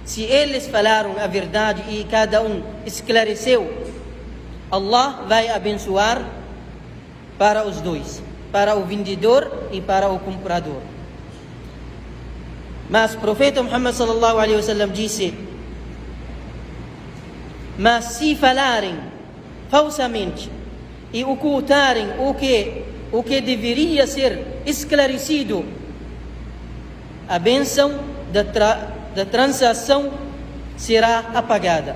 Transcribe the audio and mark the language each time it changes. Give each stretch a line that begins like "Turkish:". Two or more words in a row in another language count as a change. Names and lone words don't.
Portuguese: Se eles falaram a verdade e cada um esclareceu, Allah vai abençoar para os dois, para o vendedor e para o comprador. Mas o profeta Muhammad
Arabic: صلى الله عليه وسلم
Portuguese: disse: mas se falarem falsamente e ocultarem o que deveria ser esclarecido, a bênção da transação será apagada.